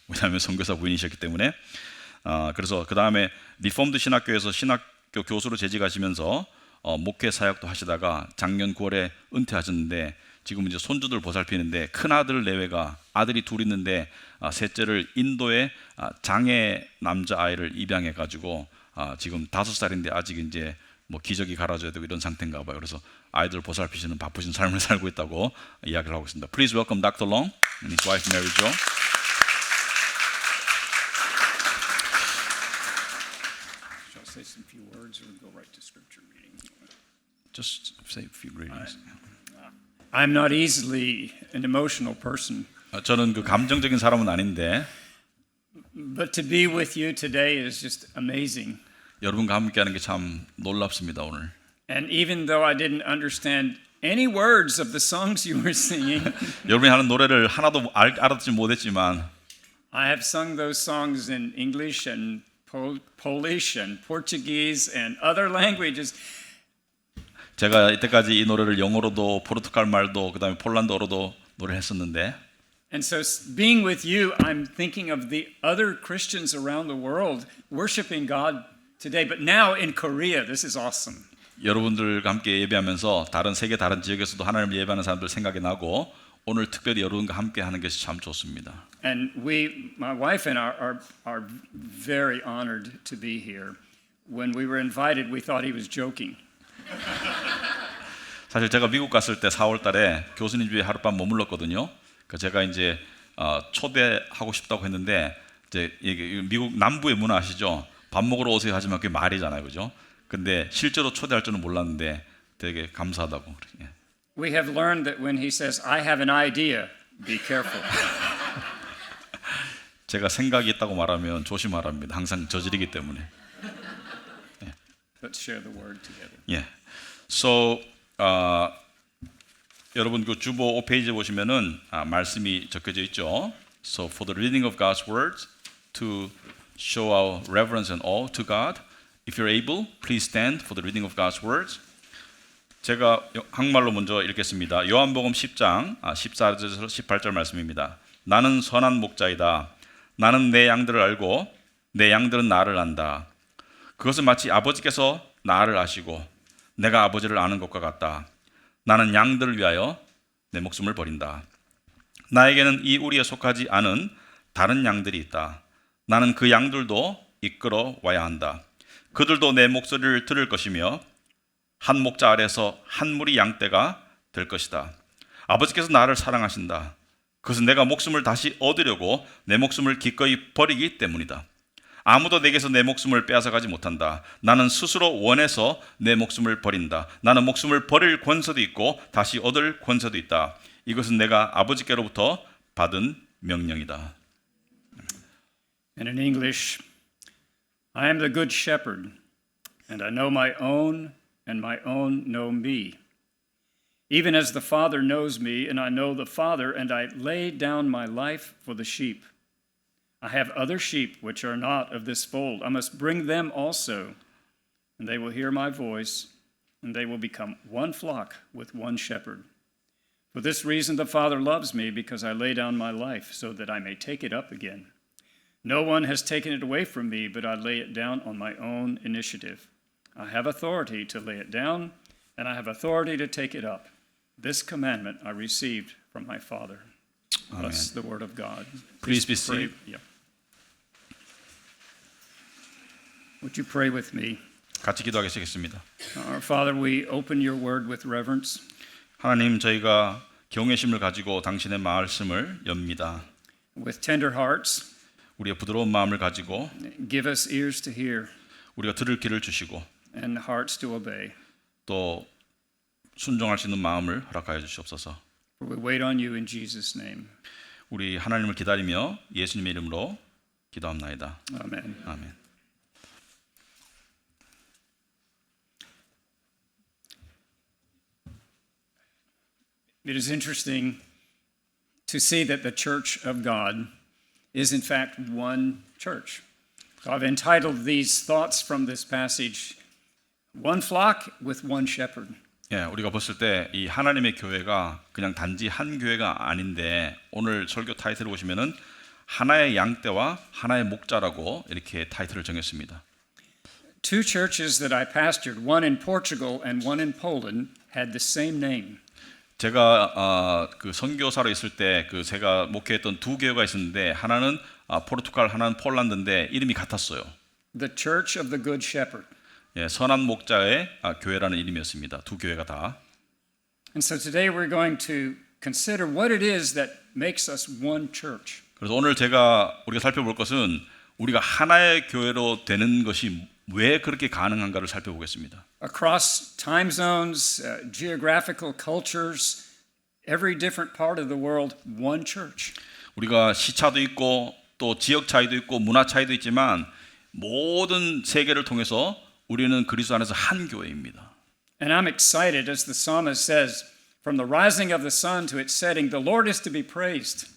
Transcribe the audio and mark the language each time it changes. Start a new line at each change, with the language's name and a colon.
Korean: 왜냐하면 선교사 부인이셨기 때문에. 그래서 그 다음에 리폼드 신학교에서 신학교 교수로 재직하시면서 목회 사역도 하시다가 작년 9월에 은퇴하셨는데 지금 이제 손주들 보살피는데 큰 아들 내외가 아들이 둘 있는데 셋째를 인도에 장애 남자 아이를 입양해 가지고 지금 5살인데 아직 이제 뭐 기저귀 갈아줘야 되고 이런 상태인가 봐요. 그래서 아이들 보살피시는 바쁘신 삶을 살고 있다고 이야기를 하고 있습니다.
English: Please welcome Dr. Long and his wife Mary Jo. Say some few words or go right to scripture reading? Just say a few greetings. I'm not easily an emotional person.
Korean: 저는 그 감정적인 사람은 아닌데
English: But to be with you today is just amazing.
Korean: 여러분과 함께하는 게 참 놀랍습니다 오늘.
English: And even though I didn't understand any words of the songs you were singing,
Korean: 여러분이 하는 노래를 하나도 알아듣지 못했지만
English: I have sung those songs in English and Polish and Portuguese and other languages.
Korean: 제가 이때까지 이 노래를 영어로도 포르투갈 말도 그다음에 폴란드어로도 노래를 했었는데
English: And so being with you, I'm thinking of the other Christians around the world worshiping God today. But now in Korea, this is awesome.
Korean: 여러분들과 함께 예배하면서 세계 다른 지역에서도 하나님을 예배하는 사람들 생각이 나고 오늘 특별히 여러분과 함께 하는 것이 참 좋습니다.
English: And my wife and I are very honored to be here. When we were invited, we thought he was joking.
Korean: 사실 제가 미국 갔을 때 4월 달에 교수님 집에 하룻밤 머물렀거든요. 제가 이제 초대하고 싶다고 했는데 이제 미국 남부의 문화 아시죠? 밥 먹으러 오세요 하지만 그게 말이잖아요, 그죠? 근데 실제로 초대할 줄은 몰랐는데 되게 감사하다고.
English: We have learned that when he says, "I have an idea," be careful.
Korean: 제가 생각이 있다고 말하면 조심하랍니다. 항상 저지르기 때문에.
English: Let's share the word together.
Korean: 예. So 여러분 그 주보 5페이지에 보시면은 말씀이 적혀져 있죠.
English: So for the reading of God's words, to show our reverence and awe to God, if you're able, please stand for the reading of God's words.
Korean: 제가 한국말로 먼저 읽겠습니다. 요한복음 10장 14절에서 18절 말씀입니다. 나는 선한 목자이다. 나는 내 양들을 알고 내 양들은 나를 안다. 그것은 마치 아버지께서 나를 아시고 내가 아버지를 아는 것과 같다. 나는 양들을 위하여 내 목숨을 버린다. 나에게는 이 우리에 속하지 않은 다른 양들이 있다. 나는 그 양들도 이끌어 와야 한다. 그들도 내 목소리를 들을 것이며 한 목자 아래서 한 무리 양떼가 될 것이다. 아버지께서 나를 사랑하신다. 그것은 내가 목숨을 다시 얻으려고 내 목숨을 기꺼이 버리기 때문이다. 아무도 내게서 내 목숨을 빼앗아가지 못한다. 나는 스스로 원해서 내 목숨을 버린다. 나는 목숨을 버릴 권세도 있고 다시 얻을 권세도 있다. 이것은 내가 아버지께로부터 받은 명령이다.
English: And in English, I am the good shepherd, and I know my own, and my own know me. Even as the Father knows me, and I know the Father, and I lay down my life for the sheep. I have other sheep which are not of this fold. I must bring them also, and they will hear my voice, and they will become one flock with one shepherd. For this reason the Father loves me, because I lay down my life, so that I may take it up again. No one has taken it away from me, but I lay it down on my own initiative. I have authority to lay it down, and I have authority to take it up. This commandment I received from my Father. Amen. That's the word of God. Please be pray. seated. Yeah. Would you pray with me?
Korean: 같이 기도하겠습니다.
English: Our Father, we open your word with reverence.
Korean: 하나님, 저희가 경외심을 가지고 당신의 말씀을 엽니다.
English: With tender hearts,
Korean: 우리의 부드러운 마음을 가지고
English: give us ears to hear
Korean: 우리가 들을 길을 주시고
English: and hearts to obey.
Korean: 또 순종할 수 있는 마음을 허락하여 주시옵소서.
English: For we wait on you in Jesus' name.
Korean: 우리 하나님을 기다리며 예수님의 이름으로 기도합나이다.
English: Amen.
Korean: 아멘.
English: It is interesting to see that the church of God is in fact one church. So I've entitled these thoughts from this passage, One Flock with One Shepherd.
Korean: 예, 우리가 봤을 때 이 하나님의 교회가 그냥 단지 한 교회가 아닌데 오늘 설교 타이틀을 보시면은 하나의 양떼와 하나의 목자라고 이렇게 타이틀을 정했습니다.
English: Two churches that I pastored, one in Portugal and one in Poland, had the same name.
Korean: 제가 그 선교사로 있을 때 그 제가 목회했던 두 교회가 있었는데 하나는 포르투갈, 하나는 폴란드인데 이름이 같았어요.
English: The Church of the Good Shepherd.
Korean: 예, 선한 목자의 교회라는 이름이었습니다. 두 교회가 다.
English: And so today we're going to consider what it is that makes us one church.
Korean: 그래서 오늘 우리가 살펴볼 것은 우리가 하나의 교회로 되는 것이 왜 그렇게 가능한가를 살펴보겠습니다.
English: Across time zones, geographical cultures, every different part of the world, one church.
Korean: 우리가 시차도 있고 또 지역 차이도 있고 문화 차이도 있지만 모든 세계를 통해서 우리는 그리스도 안에서 한 교회입니다.
English: And I'm excited as the psalmist says, from the rising of the sun to its setting, the Lord is to be praised.